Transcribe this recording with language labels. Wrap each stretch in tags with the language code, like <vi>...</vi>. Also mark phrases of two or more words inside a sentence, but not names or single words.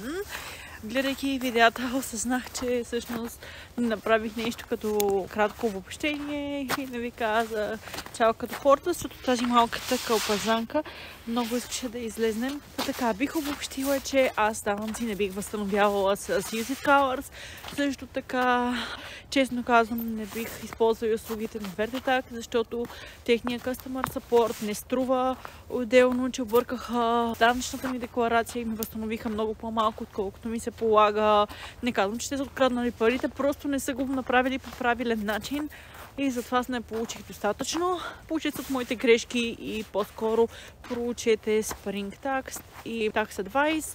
<bg>Гледайки видеята, осъзнах, че всъщност направих нещо като кратко обобщение и да ви каза чао като хората, защото тази малката кълпазанка много искаше да излезнем. Така, бих обобщила, че аз данъци не бих възстановявала с USIT Colors. Също така, честно казвам, не бих използвала услугите на VerdeTax, защото техният</bg> <en>customer support</en> <bg>не струва отделно, че объркаха данъчната ми декларация и ми възстановиха много по-малко, отколкото ми се се полага. Не казвам, че сте откраднали парите, просто не са го направили по правилен начин. И затова не получих достатъчно. Получете от моите грешки и по-скоро проучете Spring Tax и Tax Advice.</bg>